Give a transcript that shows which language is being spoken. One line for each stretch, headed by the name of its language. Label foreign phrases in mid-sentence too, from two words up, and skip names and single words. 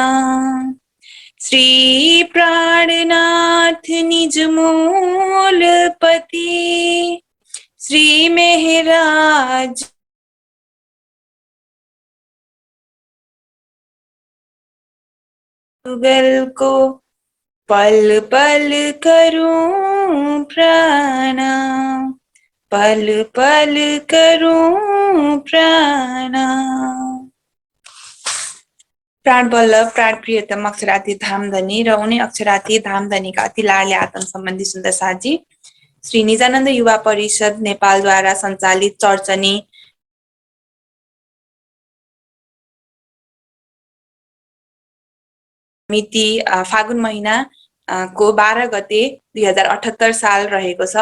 Hindi: श्री प्राणनाथ निज मूल पति, श्री मेहराज गल को, पल पल करूं प्रणाम, पल पल करूं प्रणाम।
Nepali: प्राण बल्लभ प्राण प्रियतम अक्षरातीत धामधनी र उनी अक्षरातीत धामधनीका अति लाडले आत्म सम्बन्धी सुन्दर साथी श्री निजानन्द युवा परिषद नेपालद्वारा सञ्चालित चर्चनी मिति फागुन महिना को 12 गते 2078 साल रहेको छ।